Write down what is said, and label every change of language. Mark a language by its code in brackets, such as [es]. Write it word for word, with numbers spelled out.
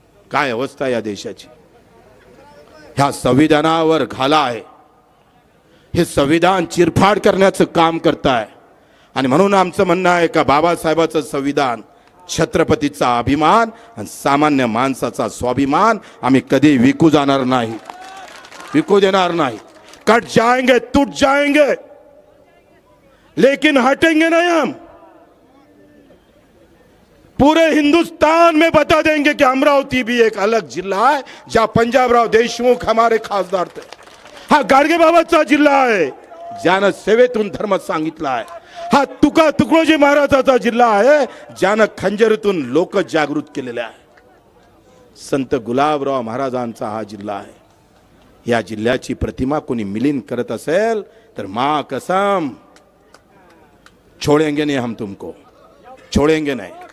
[mr] काय अवस्था या देशाची. ह्या संविधानावर घाला आहे. हे संविधान चिरफाड करण्याचं काम करत आहे. आणि म्हणून आमचं म्हणणं आहे का बाबासाहेबाचं संविधान, छत्रपतीचा अभिमान आणि सामान्य माणसाचा स्वाभिमान आम्ही कधी विकू जाणार नाही, विकू देणार नाही. [hi] कट जाएंगे, तुट जाएंगे, लेकिन हटेंगे नहीं हम. पूरे हिंदुस्तान में बता देंगे कि अमरावती भी एक अलग जिला है जहां पंजाबराव देशमुख हमारे खासदार थे. [mr] हा गाडगे बाबाचा जिल्हा आहे, ज्यानं सेवेतून धर्म सांगितला आहे. हा तुका तुकडोजी महाराजाचा जिल्हा आहे, ज्यानं खंजरीतून लोक जागृत केलेले आहे. संत गुलाबराव महाराजांचा हा जिल्हा आहे. या जिल्ह्याची प्रतिमा कोणी मिलीन करत असेल तर [hi] मा कसम छोडेंगे नाही [mr] हम तुमको, छोडेंगे नाही.